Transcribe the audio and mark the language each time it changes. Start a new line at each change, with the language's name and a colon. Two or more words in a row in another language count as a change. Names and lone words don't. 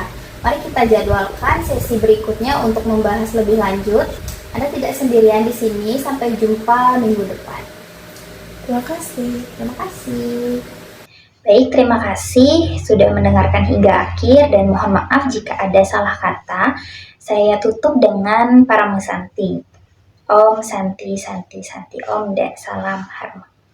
Indonesian: Mari kita jadwalkan sesi berikutnya untuk membahas lebih lanjut. Anda tidak sendirian di sini, sampai jumpa minggu depan. Terima kasih. Terima kasih. Baik, terima kasih sudah mendengarkan hingga akhir dan mohon maaf jika ada salah kata. Saya tutup dengan Paramu Santi.
Sanskrit: Om Santi Santi Santi Om
Indonesian: dan salam Harma.